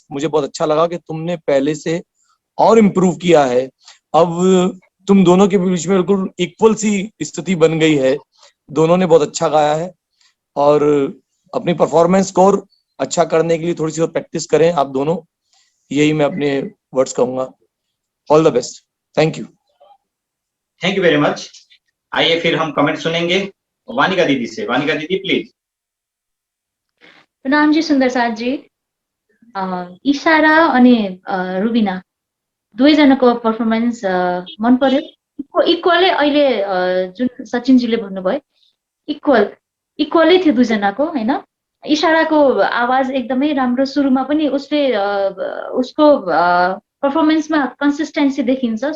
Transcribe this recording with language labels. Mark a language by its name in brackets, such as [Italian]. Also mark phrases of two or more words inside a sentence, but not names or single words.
[Hindi] मुझे बहुत अच्छा लगा कि तुमने पहले से और इम्प्रूव किया है। अब तुम दोनों के बीच में बिल्कुल इक्वल सी स्थिति बन गई है। दोनों ने बहुत अच्छा गाया है और अपनी परफॉर्मेंस को और अच्छा करने के लिए थोड़ी सी और प्रैक्टिस करें आप दोनों, यही मैं अपने वर्ड्स कहूंगा। [English] All the best. Thank you. Thank you very much. [Hindi] आइए फिर हम कमेंट सुनेंगे वानिका दीदी से। वानिका दीदी प्लीज। [Nepali] प्रणाम जी सुन्दर साथ जी। इशारा अनि रुबिना दुवैजनाको पर्फर्मेन्स मन पर्यो। इक्वलै अहिले जुन सचिनजीले भन्नुभयो इक्वलै थियो दुईजनाको हैन। इशाराको आवाज एकदमै राम्रो, सुरुमा पनि उसले उसको पर्फर्मेन्समा कन्सिस्टेन्सी देखिन्छ।